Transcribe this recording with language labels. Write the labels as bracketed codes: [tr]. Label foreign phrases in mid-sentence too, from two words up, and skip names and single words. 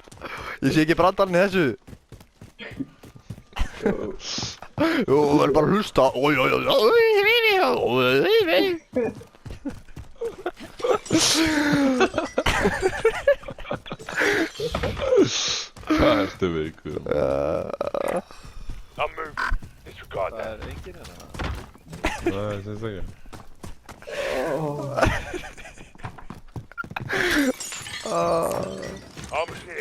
[is] Ég sé ekki brandarinn í þessu. Jú, þú verður bara að hlusta. Oj, oj, oj, Hvað ertu veikur? [en] I'm moving. Disregard that. [is] Nei, það ekki. [en] I'm here.